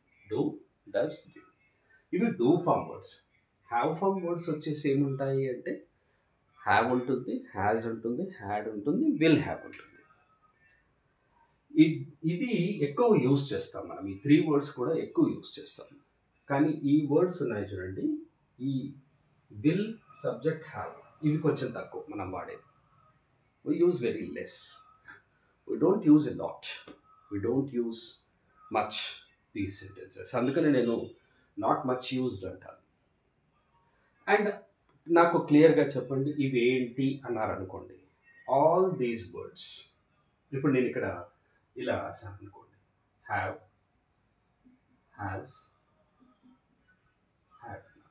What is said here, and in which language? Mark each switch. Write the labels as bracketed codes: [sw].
[te] Do, does, did ఇవి do form words. Have form words వచ్చేసి ఏముంటాయి అంటే హ్యావ్ ఉంటుంది, హ్యాజ్ ఉంటుంది, హ్యాడ్ ఉంటుంది, విల్ హ్యావ్ ఉంటుంది. ఇది ఎక్కువ యూజ్ చేస్తాం మనం. ఈ 3 వర్డ్స్ కూడా ఎక్కువ యూజ్ చేస్తాం. కానీ ఈ వర్డ్స్ ఉన్నాయి చూడండి, ఈ విల్, సబ్జెక్ట్, హ్యావ్, ఇవి కొంచెం తక్కువ మనం వాడేది. [en] We use very less. We don't use a lot. We don't use much these sentences. [te] అందుకని నేను [en] not much used [te] అంటాను. అండ్ నాకు క్లియర్గా చెప్పండి, ఇవి ఏంటి అన్నారు అనుకోండి. [en] all these words, [te] ఇప్పుడు నేను ఇక్కడ ఇలా రాశాను అనుకోండి, హ్యావ్, హ్యాస్, హ్యాడ్.